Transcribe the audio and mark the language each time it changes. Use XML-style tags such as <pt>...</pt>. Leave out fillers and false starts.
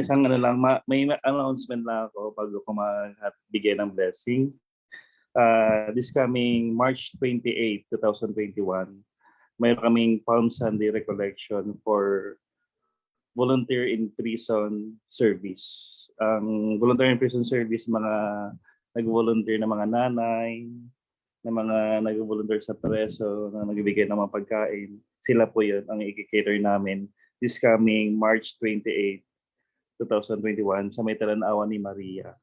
<tl>isang ano lang, may announcement lang ako bago ko magbigay ng blessing.</tl> <en>This coming March 28, 2021,</en> <tl>mayroon kaming</tl> <en>Palm Sunday recollection for volunteer in prison service.</en> <tl>Ang volunteer in prison service, mga nag-volunteer na mga nanay, na mga nag-volunteer sa preso, na nagbibigay ng mga pagkain. Sila po yun ang i-cater namin</tl> <en>this coming March 28, 2021</en> <tl>sa may Talanawan ni Maria.</tl>